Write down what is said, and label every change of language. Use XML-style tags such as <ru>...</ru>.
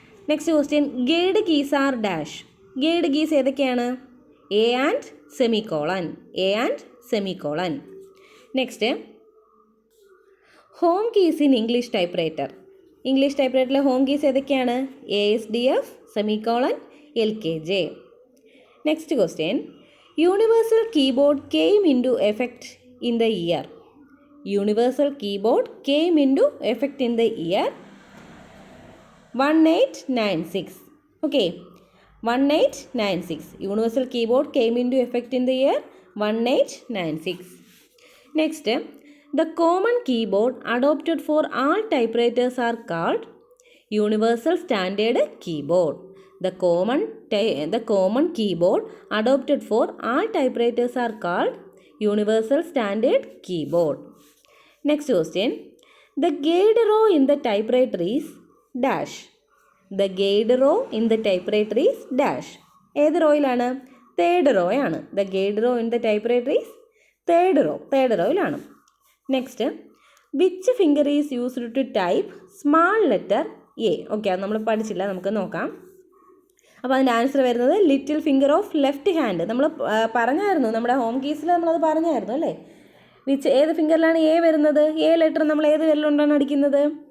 <en>Next question, guide keys are dash.</en> <ml>Guide keys ഏതൊക്കെയാണ്?</ml> <en>A and semicolon. A and semicolon. Next, home keys in English typewriter.</en> <ml>English type റൈറ്ററിലെ home keys ഏതൊക്കെയാണ്?</ml> <en>ASDF, semicolon, LKJ. Next question, universal keyboard came into effect in the year. Universal keyboard came into effect in the year 1896. Okay, 1896. Universal keyboard came into effect in the year 1896. Next, the common keyboard adopted for all typewriters are called Universal Standard Keyboard. The common keyboard adopted for all typewriters are called Universal Standard Keyboard. Next question, the gauge row in the typewriter is dash. The gauge row in the typewriter is dash.</en> <ml>ഏത് റോയിലാണ്? Third row ആണ്.</ml> <en>The gauge row in the typewriter is</en> <ml>third റോയിലാണ്.</ml> <en>Next, which finger is used to type small letter A.</en> <ml>Okay, അത് നമ്മൾ പഠിച്ചില്ല, നമുക്ക് നോക്കാം. അപ്പോൾ അതിൻ്റെ answer വരുന്നത്</ml> <en>Little finger of left hand.</en> <ml>നമ്മൾ പറഞ്ഞായിരുന്നു, നമ്മുടെ ഹോം കീസിൽ നമ്മളത് പറഞ്ഞായിരുന്നു അല്ലേ. ഏത് ഫിംഗറിലാണ് എ വരുന്നത്? എ ലെറ്റർ നമ്മൾ ഏത് വിരലുകൊണ്ടാണ് അടിക്കുന്നത്?</ml>